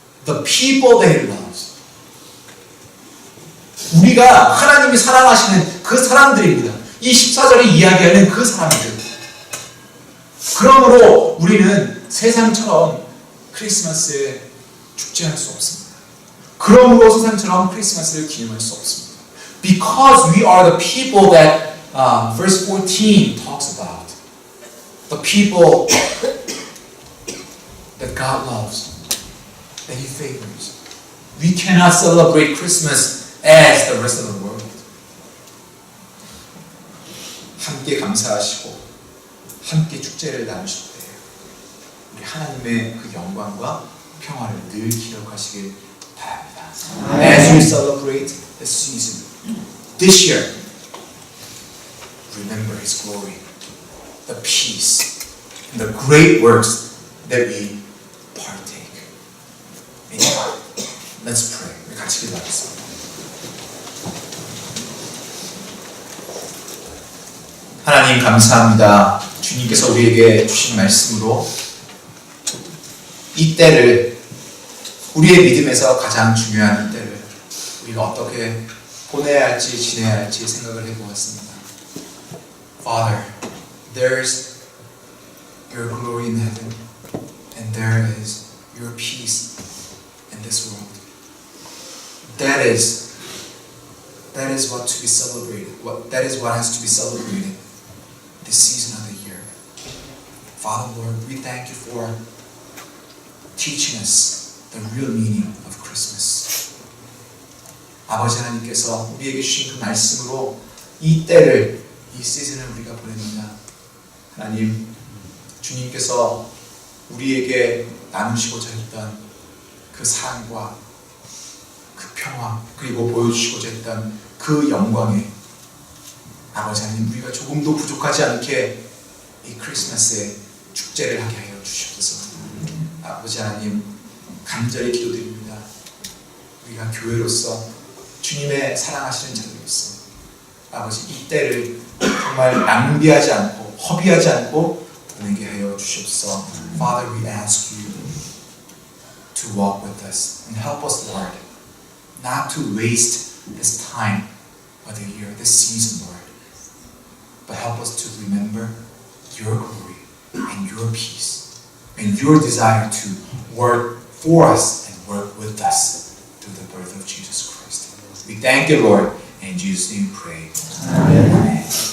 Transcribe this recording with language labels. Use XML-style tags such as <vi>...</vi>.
<en>The people that He loves.</en> <ko>우리가 하나님이 사랑하시는 그 사람들입니다. 이 14절이 이야기하는 그 사람들. 그러므로 우리는 세상처럼 크리스마스에 축제할 수 없습니다. 그러므로 세상처럼 크리스마스를 기념할 수 없습니다.</ko> <en>Because we are the people that verse 14 talks about. The people that God loves, that He favors. We cannot celebrate Christmas as the rest of the world.</en> <ko>함께 감사하시고 함께 축제를 나누실 때 우리 하나님의 그 영광과 평화를 늘 기억하시길 바랍니다.</ko> <en>As we celebrate the season this year, remember His glory, the peace, and the great works that we partake. Amen. Let's pray.</en> <ko>우리 같이 기도하겠습니다. 하나님 감사합니다. 주님께서 우리에게 주신 말씀으로 이 때를, 우리의 믿음에서 가장 중요한 이 때를 우리가 어떻게 보내야 할지 지내야 할지 생각을 해보았습니다.</ko> <en>Father, there's your glory in heaven and there is your peace in this world. That is what to be celebrated. That is what has to be celebrated this season of the year. Father, Lord, we thank you for teaching us the real meaning of Christmas.</en> <ko>아버지 하나님께서 우리에게 주신 그 말씀으로 이 때를, 이 시즌을 우리가 보냅니다. 하나님, 주님께서 우리에게 나누시고자 했던 그 사랑과 그 평화, 그리고 보여주시고자 했던 그 영광에 아버지 하나님, 우리가 조금도 부족하지 않게 이 크리스마스에 축제를 하게 하여 주시옵소서. 아버지 하나님, 간절히 기도드립니다. 우리가 교회로서 주님의 사랑하시는 자들로서 아버지 이 때를 정말 낭비하지 않고 허비하지 않고 보내게 하여 주시옵소서.</ko> <en>Father, we ask you to walk with us and help us, Lord, not to waste this time of the year, this season, Lord, but help us to remember your glory and your peace and your desire to work for us and work with us through the birth of Jesus Christ. We thank you, Lord, and in Jesus' name we pray. Amen.</en>